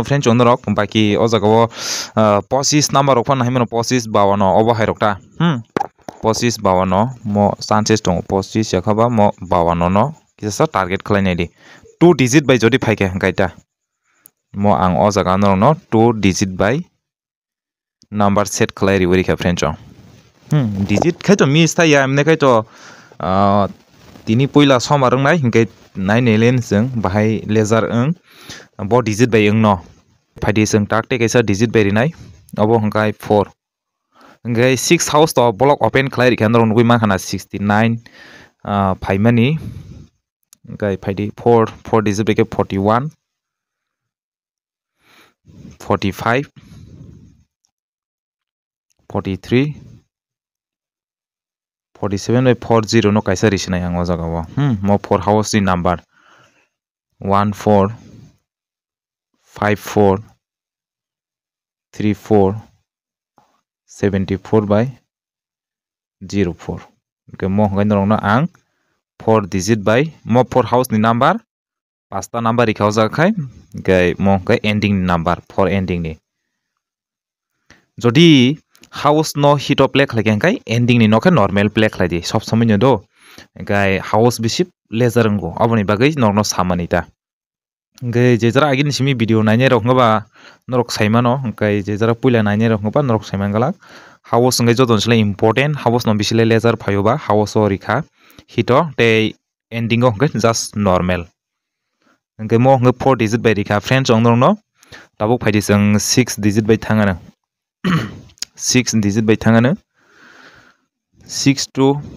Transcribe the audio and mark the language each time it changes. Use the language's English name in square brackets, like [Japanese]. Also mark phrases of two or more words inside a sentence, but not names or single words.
[Kok Borok] friend chondrok baki o jaga o 25 number rok phan haimano 25 52 obo hairokta 25 52 mo chances tong 25 yakhaba mo 52 no kisa target khlainai di 2 digit by jodi phaike hangkai ta mo ang o jaga no 2 digit by [English] number set [Kok Borok] khlai riwari kha friend chong digit khai to miss ta ya amne khai to tini poila somarang nai hingkai nai nelen jeng bahai laser ang bo digit by ang no phaidi jeng takte kaisa digit by rinai obo hangkai 4 hingkai 6 house to [English] block open [Kok Borok] khlai rikha no nugui ma khana 69 phaimani hingkai phaidi 4 digit by 41 45 43 47 by 40 no kaisa risinai ang o jaga o mo 4 house ni number 14 54 34 74 by 04 ke mo ngai norong na ang 4 digit by mo 4 house ni number pasta number rikhau jakai gai mo kai ending ni number 4 ending ni jodi house no [English] hit of play [Kok Borok] khlai kai ending ni no ka [English] normal play [Kok Borok] khlai di sob samai do gai house bisip laser ngo aboni bagai norno samani ta gai je jara agin simi video naine rok ngaba norok saimano gai je jara puila naine rok ngaba norok saimangala house ngai jodon sile [English] important house [Kok Borok] no bisile laser phayoba house o rikha hito te ending o gai [English] just normal [Kok Borok] hingkai mo hingkai 4 digit by rikha friends ong no tabuk phaidi jeng 6 digit by thangana 6 digit by thangana 6 2